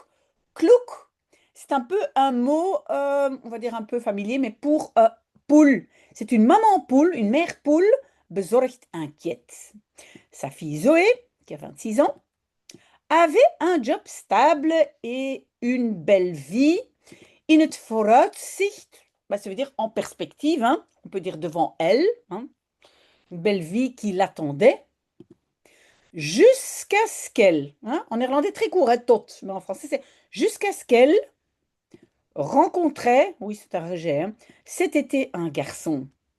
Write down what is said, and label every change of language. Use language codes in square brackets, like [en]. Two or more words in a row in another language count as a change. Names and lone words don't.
[fr] Kloek, c'est un peu un mot, on va dire un peu familier, mais pour poule. C'est une maman poule, une mère poule bezorgd inquiète. Sa fille Zoé, qui a 26 ans, avait un job stable et une belle vie. [nl] In het vooruitzicht, [fr] bah, ça veut dire en perspective, hein, on peut dire devant elle, hein, une belle vie qui l'attendait, jusqu'à ce qu'elle, hein, en néerlandais très court, hein, tot, mais en français c'est jusqu'à ce qu'elle rencontrait, oui c'est un rejet, hein, cet été un garçon.